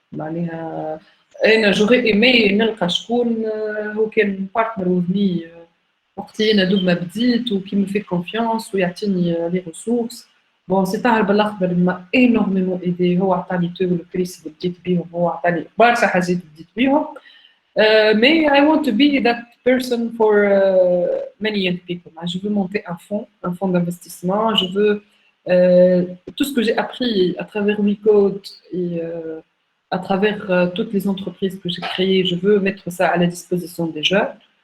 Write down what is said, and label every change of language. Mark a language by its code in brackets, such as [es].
[ar] معناها أنا [fr] j'aurais aimé [ar] نلقى شكون هو كان [en] partner with me [ar] وقت اللي أنا دوب ما بديت وكي [fr] me fait confiance [ar] ويعطيني [fr] les ressources. [ar] Bon سي طاهر بالأخضر ما [fr] énormément aidé [ar] هو عطاني تو الكريس اللي بديت بيهم هو عطاني برشا حاجات بديت بيهم. [fr] Mais [en] I want to be that person for many young people. [fr] Je veux monter un fonds d'investissement. Je veux tout ce que j'ai appris à travers WeCode et à travers toutes les entreprises que j'ai créées, je veux mettre ça à la disposition des jeunes.